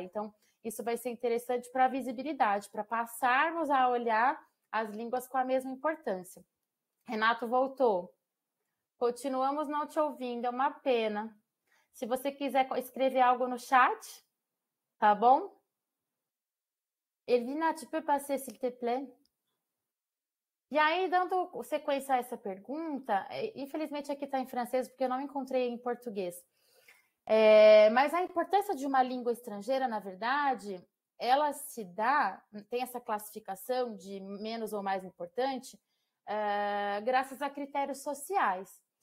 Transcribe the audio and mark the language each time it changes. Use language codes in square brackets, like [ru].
[pt] Então, isso vai ser interessante para a visibilidade, para passarmos a olhar as línguas com a mesma importância. Renato voltou. Continuamos não te ouvindo, é uma pena. Se você quiser escrever algo no chat, tá bom? [fr] Elvina, tu peux passer, s'il te plaît? [pt] E aí, dando sequência a essa pergunta, infelizmente aqui está em francês, porque eu não encontrei em português. Mas a importância de uma língua estrangeira, na verdade, ela se dá, tem essa classificação de menos ou mais importante, graças a critérios sociais.